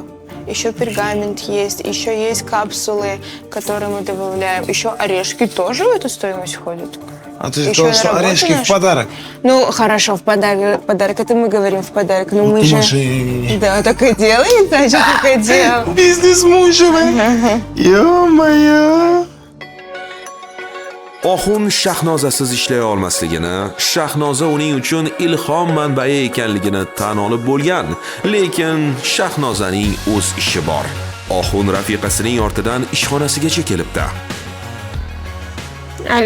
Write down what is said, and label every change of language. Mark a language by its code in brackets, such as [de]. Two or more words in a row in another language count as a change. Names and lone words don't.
[ru] Еще пергамент есть, еще есть капсулы, которые мы добавляем. Еще орешки тоже в эту стоимость входят. А ты же Еще сказал, и что работа орешки в наша. подарок. Ну, хорошо, в подарок. Это мы говорим в подарок. Но мы Ты же... можешь Да, так и делаем, значит, так и делаем. Бизнес мужевый. Ё-моё. [uz] Oxun Shahnozasiz ishlay olmasligini, Shahnoza uning uchun ilhom manbai ekanligini tan olib bo'lgan, lekin Shahnozaning o'z ishi bor. Oxun rafiqasining ortidan ishxonasigacha kelibdi. Alo,